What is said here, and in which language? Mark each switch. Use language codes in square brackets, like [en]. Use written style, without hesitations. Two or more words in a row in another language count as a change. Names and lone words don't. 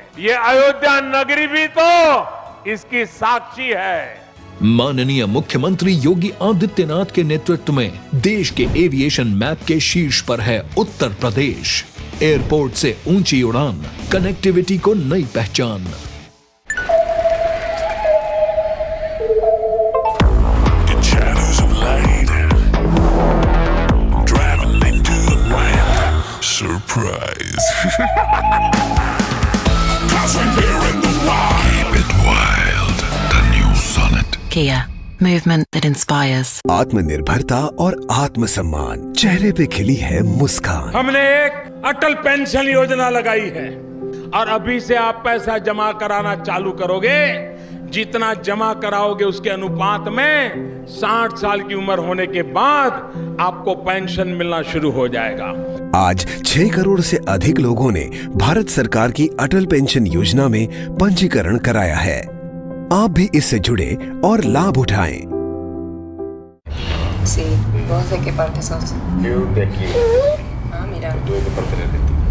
[hi] ये अयोध्या नगरी भी तो इसकी साक्षी है। माननीय मुख्यमंत्री योगी आदित्यनाथ के नेतृत्व में देश के [en] aviation map [hi] के शीर्ष पर है उत्तर प्रदेश। एयरपोर्ट से ऊंची उड़ान, कनेक्टिविटी को नई पहचान। [en] Surprise. Keep it wild. The new Sonnet. Kia, movement that inspires. [hi] आत्मनिर्भरता और आत्मसम्मान, चेहरे पे खिली है मुस्कान। हमने एक अटल पेंशन योजना लगाई है और अभी से आप पैसा जमा कराना चालू करोगे, जितना जमा कराओगे उसके अनुपात में 60 साल की उम्र होने के बाद आपको पेंशन मिलना शुरू हो जाएगा। आज 6 करोड़ से अधिक लोगों ने भारत सरकार की अटल पेंशन योजना में पंजीकरण कराया है। आप भी इससे जुड़े और लाभ उठाएं। [es] Sí, vos de qué parte sos? Yo de aquí. Ah, mira. ¿Tú de qué parte eres de ti?